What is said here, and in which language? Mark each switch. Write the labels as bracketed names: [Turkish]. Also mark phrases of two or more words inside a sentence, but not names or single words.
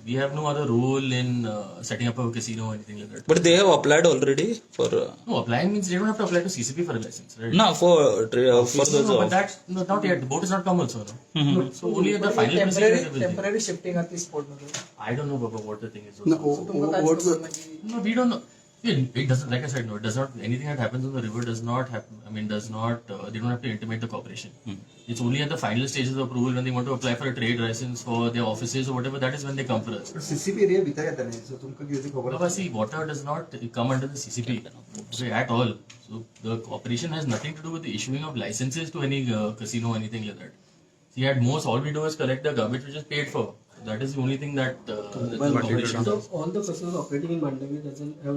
[English] We have no other role in setting up a casino or anything like that. But they have applied already for No, applying means they don't have to apply to CCP for a license, right? no for those No, but that no, not yet. The boat has not come also. No? So only at the final procedure they will think. temporary shifting at this spot मध्ये. I don't know, Baba, what the thing is. No, [Konkani] तुमकां काय [English] what [Marathi] समजलं की [English] No, we don't know. It doesn't, like I said, no, it does not, anything that happens on the river does not happen, does not, they don't have to intimate the corporation. It's only at the final stages of approval when they want to apply for a trade license for their offices or whatever, that is when they come for us. [Konkani] CCP रे भितर येता न्ही, सो तुमकां कितें खबर [English] Baba, see, water does not come under the CCP okay, at all. So the corporation has nothing to do with the issuing of licenses to any casino or anything like that. See, at most, all we do is collect the garbage which is paid for. That is the only thing that the corporation so does. all the casinos operating in Mandavi doesn't have